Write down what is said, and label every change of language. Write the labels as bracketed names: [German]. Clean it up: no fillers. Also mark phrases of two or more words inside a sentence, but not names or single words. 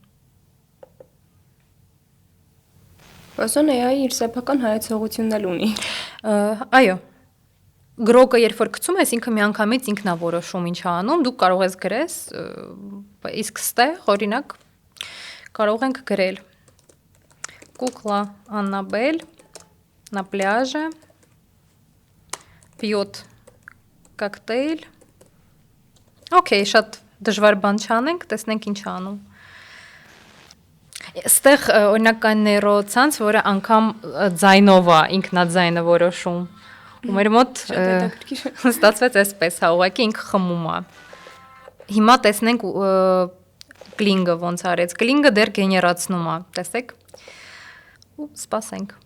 [Armenian] Բասոն AI իր սեփական հայեցողությունն էլ ունի։ Այո։ Գրոկը երբ որ գցում ես, ինքը միանգամից ինքն է որոշում ինչ է անում, դու կարող ես գրես, իսկ ստեղ օրինակ կարող ենք գրել [Russian] Кукла Аннабель на пляже пьет коктейль։ [Armenian] Okay, շատ դժվար բան չանենք, տեսնենք ինչ անում։ Այստեղ օրինակ կան նեյրոցանց, որը անգամ ձայնով է, ինքնաձայնը որոշում։ Ու մեր մոտ ստացվեց այսպես, հա, ուղղակի ինքը խմում է։ Հիմա տեսնենք կլինգը ոնց արեց։ Կլինգը դեռ գեներացնում է, տեսեք։ Ու սպասենք։